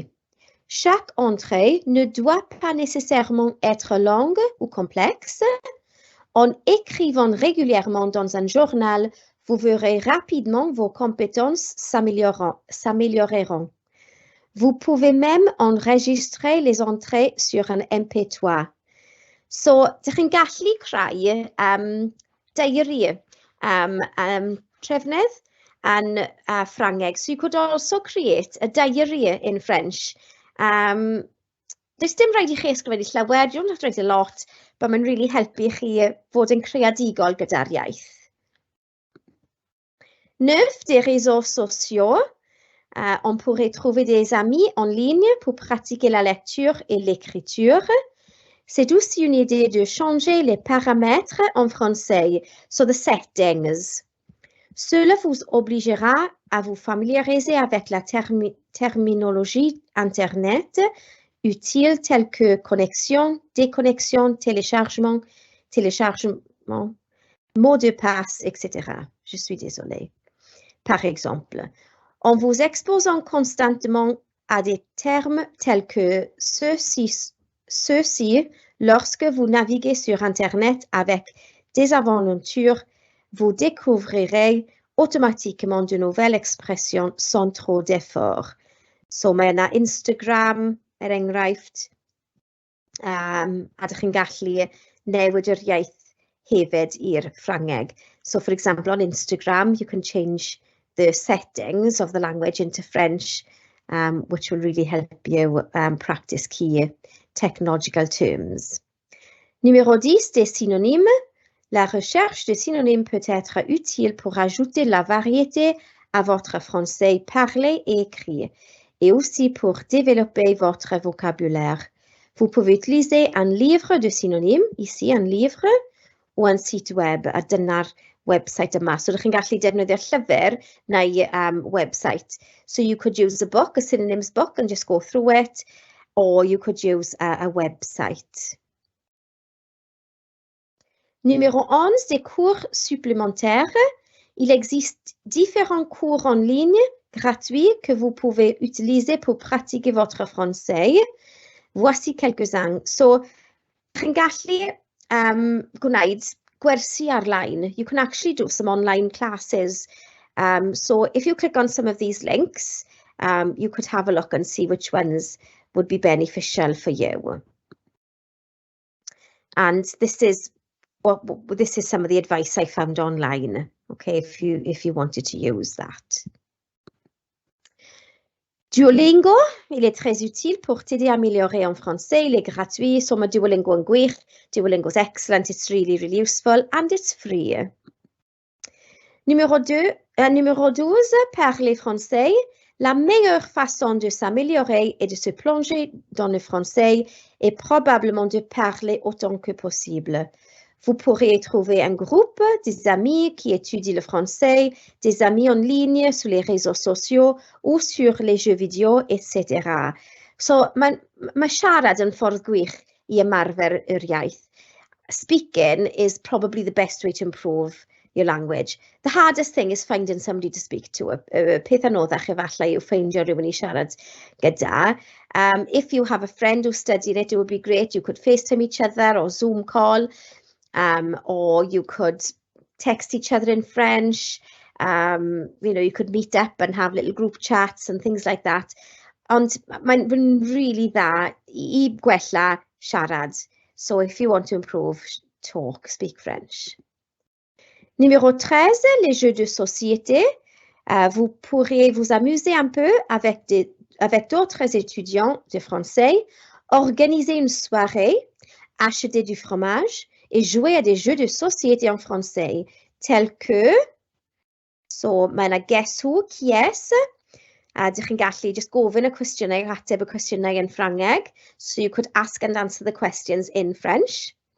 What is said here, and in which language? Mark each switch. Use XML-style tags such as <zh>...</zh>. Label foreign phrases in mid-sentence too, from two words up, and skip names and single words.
<fr>Chaque entrée ne doit pas nécessairement être longue ou complexe. En écrivant régulièrement dans un journal, vous verrez rapidement vos compétences s'amélioreront. Vous pouvez même enregistrer les entrées sur un MP3.</fr> <cy>So, dych chi'n gallu creu diary trefnydd yn Ffrangeg.</cy> <en>So you could also create a diary in French.</en> <cy>Does dim rhaid I chi ysgrifennu llawer,</cy> <en>you don't have to write a lot, but</en> <cy>mae'n really helpu chi fod yn creadigol gyda'r iaith.</cy> <fr>9. Des réseaux sociaux. On pourrait trouver des amis en ligne pour pratiquer la lecture et l'écriture. C'est aussi une idée de changer les paramètres en français,</fr> <en>so the settings.</en> <fr>Cela vous obligera à vous familiariser avec la terminologie Internet utile telle que connexion, déconnexion, téléchargement, mot de passe, etc. Je suis désolée. Par exemple, en vous exposant constamment à des termes tels que ceux-ci, lorsque vous naviguez sur Internet avec des aventures vous découvrirez automatiquement de nouvelles expressions sans trop d'effort.</fr> <cy>So mae yna Instagram, enghraifft, a ydych chi'n gallu newid yr iaith hefyd i'r Ffrangeg.</cy> <en>So for example, on Instagram, you can change the settings of the language into French, which will really help you practice key technological terms.</en> <fr>Numéro 10, des synonymes. La recherche de synonymes peut être utile pour ajouter la variété à votre français parlé et écrit, et aussi pour développer votre vocabulaire. Vous pouvez utiliser un livre de synonymes, ici un livre, ou un site web,</fr> <cy>a dyna'r website yma. So ydych chi'n gallu defnyddio'r llyfr neu website.</cy> <en>So you could use a book, a synonyms book, and just go through it, or you could use a website.</en> <fr>Numéro 11, des cours supplémentaires. Il existe différents cours en ligne gratuits que vous pouvez utiliser pour pratiquer votre français. Voici quelques-uns.</fr> <cy>So, chi'n gallu gwneud gwersi ar-line.</cy> <en>You can actually do some online classes. So if you click on some of these links, you could have a look and see which ones would be beneficial for you. And this is some of the advice I found online. Okay, if you wanted to use that.</en> <fr>Duolingo, il est très utile pour t'aider à améliorer en français. Il est gratuit,</fr> <cy>so mae Duolingo yn gwych.</cy> <en>Duolingo's excellent, it's really, really useful, and it's free.</en> <fr>Numéro 12, parler français. La meilleure façon de s'améliorer et de se plonger dans le français est probablement de parler autant que possible. Vous pourrez trouver un groupe, des amis qui étudient le français, des amis en ligne sur les réseaux sociaux ou sur les jeux vidéo, etc.</fr> <cy>So, mae siarad yn ffordd gwych I ymarfer yr iaith.</cy> <en>Speaking is probably the best way to improve your language. The hardest thing is finding somebody to speak to.</en> <cy>Peth anoddach efallai yw ffeindio rhywun I siarad gyda.</cy> <en>If you have a friend who studied it would be great. You could FaceTime each other or Zoom call. Or you could text each other in French, you could meet up and have little group chats and things like that.</en> <cy>Ond mae'n really dda I gwella siarad.</cy> <en>So if you want to improve, speak French.</en> <fr>Numéro 13, les jeux de société. Vous pourrez vous amuser un peu avec d'autres étudiants de français, organiser une soirée, acheter du fromage, et jouer à des jeux de société en français, tels que,</fr> <cy>so mae yna guess who,</cy> <fr>qui est,</fr> <cy>dych chi'n gallu just gofyn y cwestiynau, ateb y cwestiynau yn Ffrangeg,</cy> <en>so you could ask and answer the questions in French.</en>